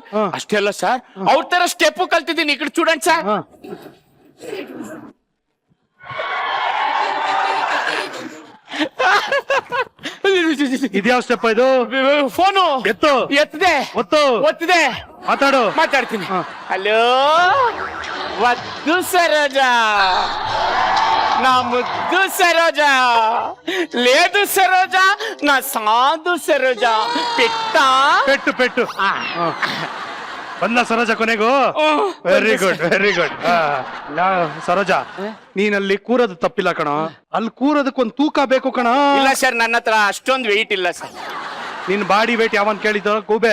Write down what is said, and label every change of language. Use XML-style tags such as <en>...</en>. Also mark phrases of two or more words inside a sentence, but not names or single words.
<kn>ಅಷ್ಟೇ ಅಲ್ಲ ಸರ್, ಅವ್ರ ತರ ಸ್ಟೆಪ್ ಕಲ್ತಿದ್ದೀನಿ. ಈ ಕಡೆ ಸ್ಟೂಡೆಂಟ್ ಸರ್. ಇದ್ಯಾವ ಸ್ಟೆಪ್ ಇದು? ಫೋನು ಎತ್ತು. ಎತ್ತದೆ, ಒತ್ತಿದೆ, ಮಾತಾಡ್ತೀನಿ. ಹಲೋ,</kn> <te>వద్దు సరోజా, నా ముద్దు సరోజా, లేదు సరోజా, నా సాధు సరోజా.</te> <kn>ಪೆಟ್ಟು ಬಂದ ಸರೋಜ ಕೊನೆಗೂ.</kn> <en>very good, very good.</en> <kn>ಸರೋಜ, ನೀನಲ್ಲಿ ಕೂರೋದು ತಪ್ಪಿಲ್ಲ ಕಣ. ಅಲ್ಲಿ ಕೂರೋದಕ್ಕೊಂದು ತೂಕ ಬೇಕು ಕಣ. ಇಲ್ಲ ಸರ್, ನನ್ನ ಹತ್ರ ಅಷ್ಟೊಂದು ವೆಯ್ಟ್ ಇಲ್ಲ ಸರ್. ನಿನ್</kn> <en>body weight</en> <kn>ಯಾವನ್ ಕೇಳಿದ ಗೂಬೆ?</kn>